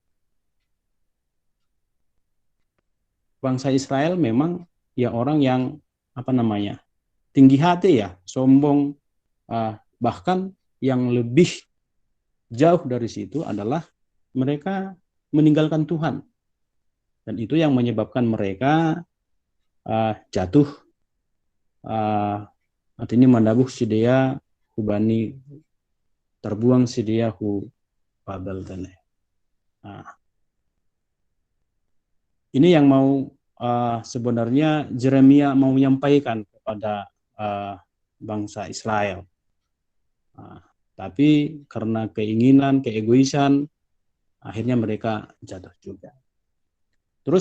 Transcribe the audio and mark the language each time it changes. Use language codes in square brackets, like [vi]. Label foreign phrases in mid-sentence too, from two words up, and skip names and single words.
[id] bangsa Israel memang ya orang yang tinggi hati ya, sombong, bahkan yang lebih jauh dari situ adalah mereka meninggalkan Tuhan, dan itu yang menyebabkan mereka jatuh, artinya [bts] mandabuh sidea hubani [id] terbuang [bts] sidea hu Babel tane. [id] Ini yang mau sebenarnya Yeremia mau menyampaikan kepada bangsa Israel. Tapi karena keinginan, keegoisan, akhirnya mereka jatuh juga.